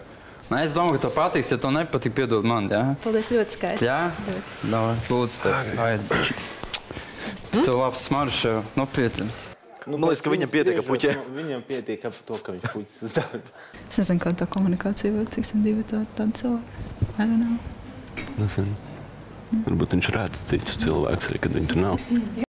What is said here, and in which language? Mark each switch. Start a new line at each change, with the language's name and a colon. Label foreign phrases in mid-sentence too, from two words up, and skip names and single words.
Latvian: Nē, es domāju, ka tev patiks, ja tev nepatīk, piedod man, jā? Paldies, ļoti skaists. Jā? Davai, lūdzu tev. Aid. Tev labs smaržs jau, nopietni. Man liekas, ka viņam pietiek, ka puķē. Viņam pietiek ap to, ka viņš puķis uzdāvina. Es nezinu, kā tā komunikācija vēl, tiksim, divi tādi cilvēki.
English: I don't know.
Latvian: Nezinu. Varbūt viņš redz citus cilvēkus arī, kad viņi tur nav.